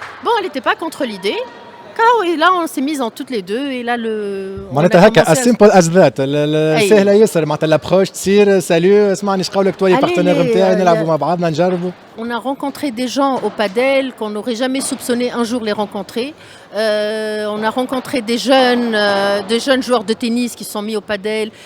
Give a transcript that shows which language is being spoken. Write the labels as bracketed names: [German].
[French] Bon, elle n'était pas contre l'idée. Et là, on s'est mis en toutes les deux. Et là, [Arabic] معناتها هكا [English] as simple as that [Arabic] سهله ياسر معناتها الابروش تصير سالو اسمعني اش قولك [French] toi les partenaires [Arabic] نتاعي نلعبوا مع بعضنا نجربوا. [French] On a rencontré des gens au padel qu'on n'aurait jamais soupçonné un jour les rencontrer. On a rencontré des jeunes joueurs de tennis qui sont mis au padel.